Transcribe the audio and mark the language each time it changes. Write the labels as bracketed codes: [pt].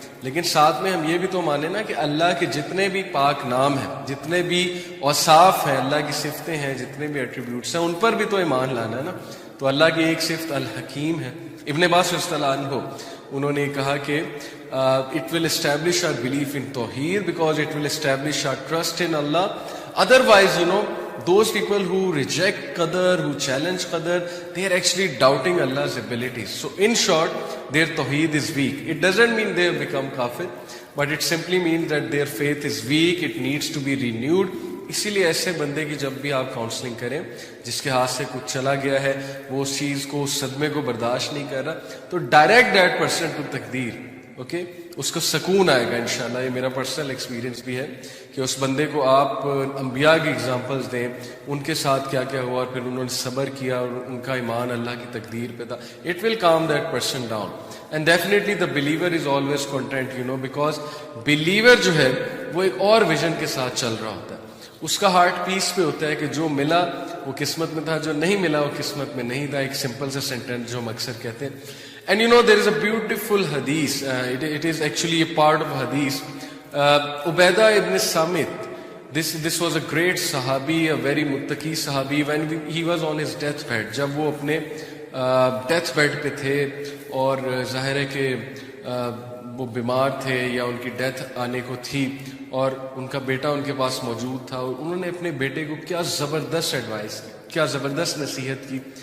[ur] لیکن ساتھ میں ہم یہ بھی تو مانیں نا کہ اللہ کے جتنے بھی پاک نام ہیں، جتنے بھی اوصاف ہیں، اللہ کی صفتیں ہیں، جتنے بھی ایٹریبیوٹس ہیں، ان پر بھی تو ایمان لانا ہے نا۔ تو اللہ کی ایک صفت الحکیم ہے۔ ابن عباس رضی اللہ عنہ انہوں نے کہا کہ [en] it will establish our belief in Tawheed because it will establish our trust in Allah. Otherwise, those people who reject Qadar, who challenge Qadar, they are actually doubting Allah's abilities. So in short, their Tawheed is weak. It doesn't mean they have become kafir, but it simply means that their faith is weak, it needs to be renewed. [ur] اسی لیے ایسے بندے کی جب بھی آپ counselling کریں، جس کے ہاتھ سے کچھ چلا گیا ہے، وہ اس چیز کو، اس صدمے کو برداشت نہیں کر رہا، تو [en] direct that person to [ur] تقدیر، اوکے، اس کو سکون آئے گا انشاءاللہ. یہ میرا پرسنل ایکسپیرینس بھی ہے کہ اس بندے کو آپ انبیاء کی ایگزامپلس دیں, ان کے ساتھ کیا کیا ہوا, اور پھر انہوں نے صبر کیا اور ان کا ایمان اللہ کی تقدیر پہ تھا. [en] It will calm that person down. And definitely the believer is always content, because believer [ur] جو ہے وہ ایک اور ویژن کے ساتھ چل رہا ہوتا ہے. اس کا ہارٹ پیس پہ ہوتا ہے کہ جو ملا وہ قسمت میں تھا, جو نہیں ملا وہ قسمت میں نہیں تھا. ایک سمپل سا سینٹینس جو ہم اکثر کہتے ہیں. [en] And there is a beautiful hadith. It is actually a part of hadith. Ubaidah ibn Samit. This was a great sahabi, a very muttaqi sahabi. When he was on his deathbed, [ur] جب وہ اپنے death bed پہ تھے اور ظاہر ہے کہ وہ بیمار تھے یا ان کی ڈیتھ آنے کو تھی, اور ان کا بیٹا ان کے پاس موجود تھا, اور انہوں نے اپنے بیٹے کو کیا زبردست ایڈوائس کی, کیا زبردست نصیحت کی,